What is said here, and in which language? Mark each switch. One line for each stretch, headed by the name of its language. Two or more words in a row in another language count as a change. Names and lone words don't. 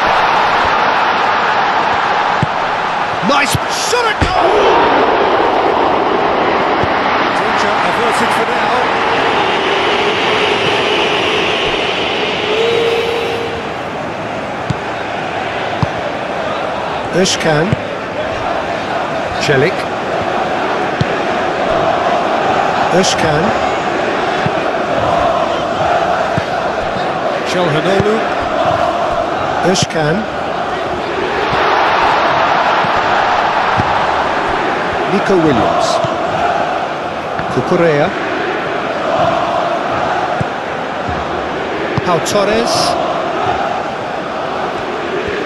English: Nice shot at goal! Danger averted for now. Özkan. Çelik. Özkan. Çalhanoğlu. Özkan. Nico Williams. Cucurella. Pau Torres.